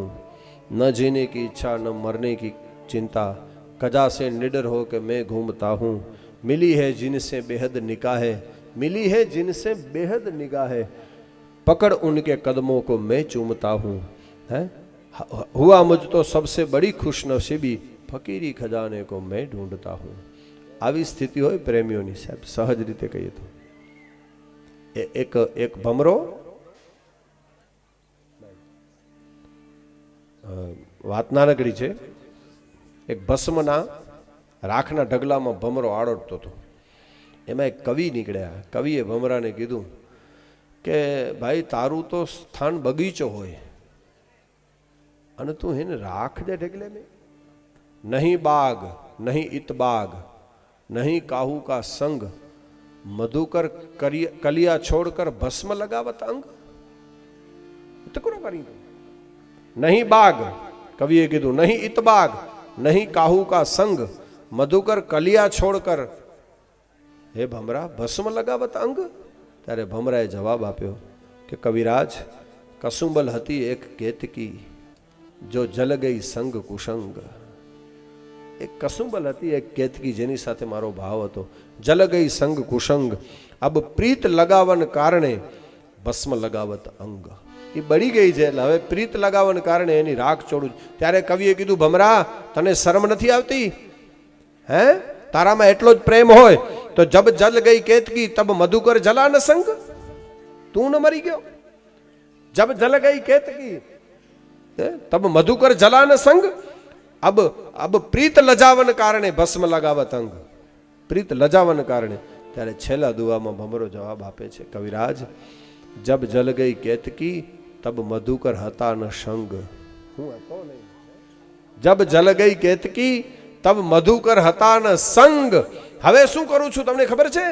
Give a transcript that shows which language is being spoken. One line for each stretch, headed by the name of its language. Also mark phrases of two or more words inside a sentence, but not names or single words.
Hindi: न जीने की इच्छा न मरने की चिंता, कजा से निडर हो के मैं घूमता हूँ. मिली है जिनसे बेहद निगाहें, मिली है जिनसे बेहद निगाहें, पकड़ उनके कदमों को मैं चूमता हूँ. है हुआ मुझ तो सबसे बड़ी खुशनसीबी, फकीरी खजाने को मैं ढूंढता हूँ.
Gujarati: આવી સ્થિતિ હોય પ્રેમીઓની સાહેબ, સહજ રીતે કહીએ તો એક ભમરો વાત નાનકડી છે. એક ભસ્મના રાખના ઢગલામાં ભમરો આડોડતો હતો. એમાં એક કવિ નીકળ્યા. કવિએ ભમરાને કીધું કે ભાઈ, તારું તો સ્થાન બગીચો હોય અને તું એને રાખ દે ઢગલે में.
Hindi: नहीं बाग नहीं इतबाग नहीं काहू का संग, मधुकर कलिया छोड़कर भस्म लगावत अंग. नहीं बाग,
Gujarati: કવિએ કીધુ,
Hindi: नहीं इतबाग नहीं काहू का संग, मधुकर कलिया छोड़कर हे भमरा भस्म लगावत अंग.
Gujarati: ત્યારે ભમરાએ જવાબ આપ્યો કે કવિરાજ, કસુંબલ હતી એક કેતકી,
Hindi: जो जल गई संग कुसंग.
Gujarati: એક કસુંબલ હતી એક કેતકી, જેની સાથે મારો ભાવ હતો.
Hindi: जल गई संग कुसंग, अब प्रीत लगावन कारणे भस्म लगावत अंग.
Gujarati: એ બળી ગઈ છે, એટલે હવે
Hindi: प्रीत लगावन कारणे
Gujarati: એની રાખ ચોડું. ત્યારે કવિએ કીધું, ભમરા તને શરમ નથી આવતી? હે, તારામાં એટલો જ પ્રેમ હોય
Hindi: तो जब जल गई केतकी तब मधुकर जला न संग.
Gujarati: તું ન મરી ગયો.
Hindi: जब जल गई केतकी तब मधुकर जला न संग, अब प्रीत लजावन कारणे भस्म लगावत अंग. प्रीत लजावन कारणे.
Gujarati: ત્યારે છેલ્લા દુઆમાં ભમરો જવાબ આપે છે, કવિરાજ,
Hindi: जब जल गई केतकी तब मधुकर हता न संग.
Gujarati: હું હતો નહીં.
Hindi: जब जल गई केतकी तब मधुकर हता न संग.
Gujarati: હવે શું કરું છું તમને ખબર છે?